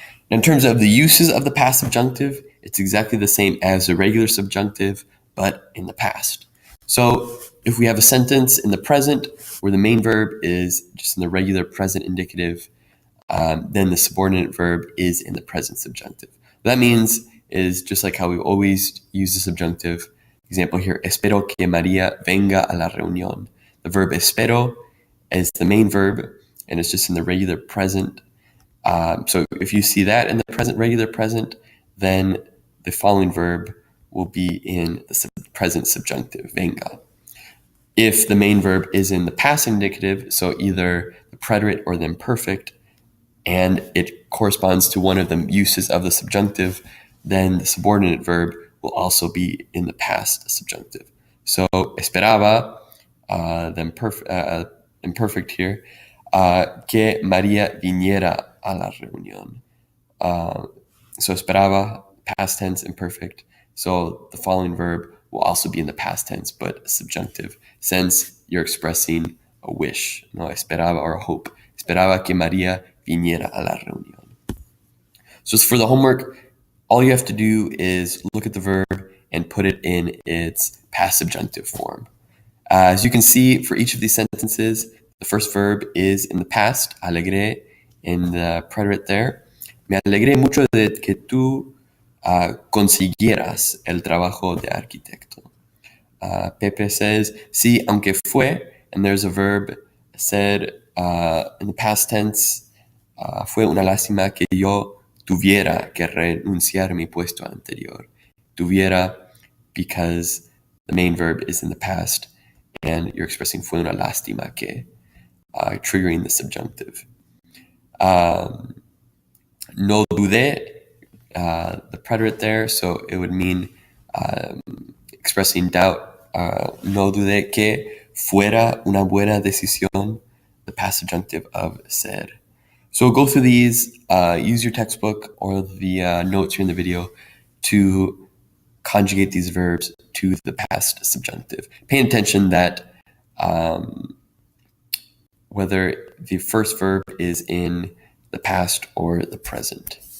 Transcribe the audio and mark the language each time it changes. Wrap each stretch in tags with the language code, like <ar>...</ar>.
<en>In terms of the uses of the past subjunctive, it's exactly the same as the regular subjunctive, but in the past. So if we have a sentence in the present where the main verb is just in the regular present indicative, then the subordinate verb is in the present subjunctive. What that means is just like how we always use the subjunctive. Example here,</en> <es>espero que María venga a la reunión.</es> <en>The verb espero is the main verb, and it's just in the regular present. So if you see that in the present, regular present, then the following verb will be in the present subjunctive, venga. If the main verb is in the past indicative, so either the preterite or the imperfect, and it corresponds to one of the uses of the subjunctive, then the subordinate verb will also be in the past subjunctive.</en> <es>So esperaba,</es> <en>the imperfect here,</en> <es>que María viniera a la reunión.</es> <en>So esperaba, past tense, imperfect. So the following verb will also be in the past tense, but subjunctive, since you're expressing a wish, no, esperaba, or a hope.</en> <es>Esperaba que María viniera a la reunión.</es> <en>So for the homework, all you have to do is look at the verb and put it in its past subjunctive form. As you can see, for each of these sentences, the first verb is in the past, alegré, in the preterite there.</en> <es>Me alegré mucho de que tú consiguieras el trabajo de arquitecto.</es> <en>Pepe says,</en> <es>sí, aunque fue,</es> <en>and there's a verb said in the past tense,</en> <es>fue una lástima que yo tuviera que renunciar a mi puesto anterior.</es> <en>Tuviera, because the main verb is in the past, and you're expressing</en> <es>fue una lástima que,</es> <en>triggering the subjunctive.</en> <es>No dudé,</es> <en>the preterite there, so it would mean expressing doubt.</en> <es>No dudé que fuera una buena decisión,</es> <en>the past subjunctive of</en> <es>ser.</es> <en>So go through these, use your textbook or the notes here in the video to conjugate these verbs to the past subjunctive. Paying attention that whether the first verb is in the past or the present.</en>